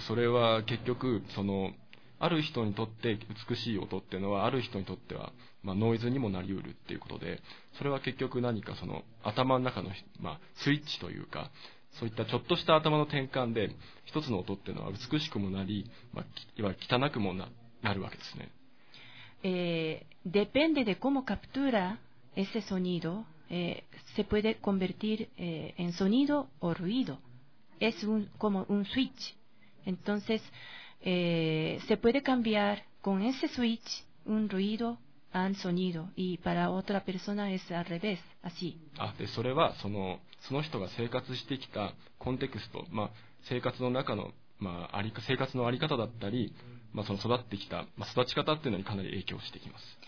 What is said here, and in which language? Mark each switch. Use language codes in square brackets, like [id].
[ja] それは結局そのある人にとって美しい音っていうのはある人にとっては、まあ、ノイズにもなりうるっていうことで、それは結局何かその頭の中の、まあ、スイッチというか、そういったちょっとした頭の転換で一つの音っていうのは美しくもなり、まあ、いわゆる汚くも なるわけですね。 [es] Depende de cómo captura ese sonido, se puede convertir en sonido o ruido. Es un, como un switch. Entonces,se puede cambiar con ese switch un ruido al sonido y para otra persona es al revés, así. Ah, de [ja] それはその、その人が生活してきたコンテクスト、まあ、生活の中の、まあ、あり、生活のあり方だったり、まあ、その育ってきた、まあ、育ち方っていうのにかなり影響してきます。